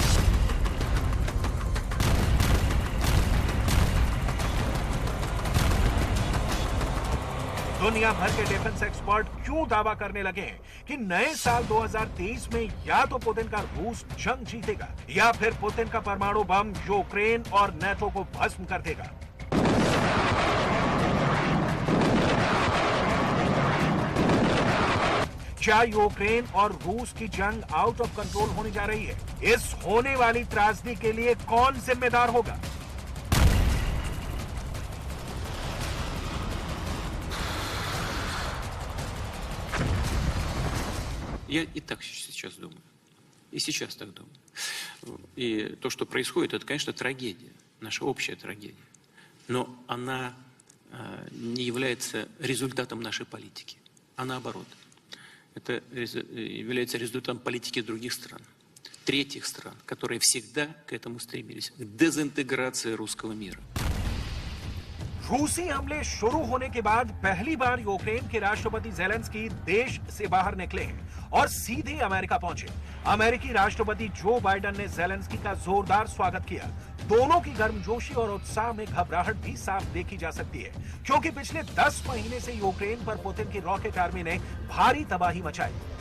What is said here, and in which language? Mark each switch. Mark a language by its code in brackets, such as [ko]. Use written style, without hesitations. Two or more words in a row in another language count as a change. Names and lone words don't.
[hi] दुनिया भर के [en] defense expert [hi] क्यों दावा करने लगे हैं कि नए साल 2023 में या तो पुतिन का रूस जंग जीतेगा या फिर पुतिन का परमाणु बम यूक्रेन और नाटो को भस्म कर देगा? क्या यूक्रेन और रूस की जंग [en] out of control [hi] होने जा रही है? इस होने वाली त्रासदी के लिए कौन जिम्मेदार होगा? [ru] Я и так сейчас думаю. И сейчас так думаю. И то, что происходит, это, конечно, трагедия. Наша общая трагедия. Но она не является результатом нашей политики. А наоборот. Это является результатом политики других стран. Третьих стран, которые всегда к этому стремились. К дезинтеграции русского мира. [hi] रूसी हमले शुरू होने के बाद पहली बार यूक्रेन के राष्ट्रपति ज़ेलेंस्की देश से बाहर निकले हैं और सीधे अमेरिका पहुंचे। अमेरिकी राष्ट्रपति जो बाइडेन ने ज़ेलेंस्की का जोरदार स्वागत किया। दोनों की गर्मजोशी और उत्साह में घबराहट भी साफ देखी जा सकती है, क्योंकि पिछले 10 महीने से यूक्रेन पर पुतिन की [en] rocket army [hi] ने भारी तबाही मचाई।